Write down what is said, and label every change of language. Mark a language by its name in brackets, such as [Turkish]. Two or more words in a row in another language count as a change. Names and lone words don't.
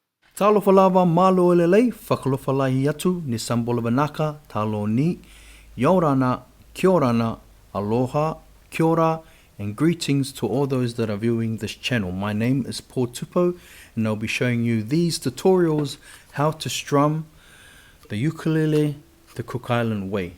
[Samoan] Talofa lava [Tongan] malo elelei, [Niuean] whakalofa lahi atu, [Fijian] ni sambola banaka, [Samoan] talo ni, yorana, kiorana, aloha, kiora, [English] and greetings to all those that are viewing this channel. My name is Paul Tupou, and I'll be showing you these tutorials, how to strum the ukulele the Cook Island way.